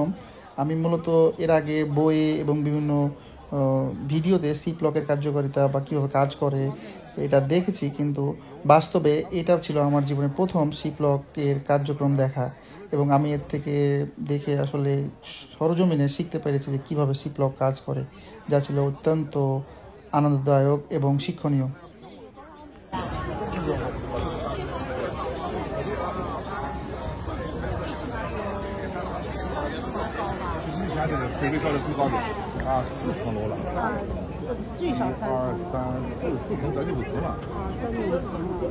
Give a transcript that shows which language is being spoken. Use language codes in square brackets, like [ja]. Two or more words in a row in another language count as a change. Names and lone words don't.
[bn] আমি মূলত এর আগে বইয়ে এবং বিভিন্ন ভিডিওতে সিপ্লকের কার্যকারিতা বা কীভাবে কাজ করে এটা দেখেছি, কিন্তু বাস্তবে এটা ছিল আমার জীবনের প্রথম সিপ্লকের কার্যক্রম দেখা, এবং আমি এর থেকে দেখে আসলে সরজমিনে শিখতে পেরেছি যে কীভাবে সিপ্লক কাজ করে, যা ছিল অত্যন্ত আনন্দদায়ক এবং শিক্ষণীয়। [zh] 北北高的最高点啊，4层楼了。最少3层。 4层将近5层了。将近5层了。